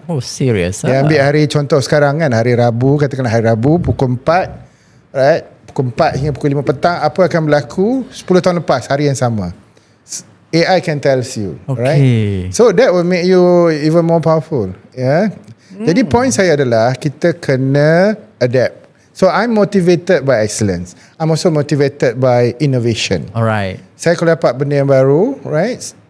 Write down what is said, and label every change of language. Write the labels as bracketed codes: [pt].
[en] Oh, serious? [ms] Dia ambil hari, contoh sekarang kan, hari Rabu, katakanlah hari Rabu pukul 4, right? Pukul 4 hingga pukul 5 petang, apa akan berlaku 10 tahun lepas hari yang sama. [en] AI can tell you, right? So that will make you even more powerful. [ms] Jadi point saya adalah kita kena adapt. [en] So I'm motivated by excellence. I'm also motivated by innovation. Alright. [ms] Saya kalau dapat benda yang baru, right?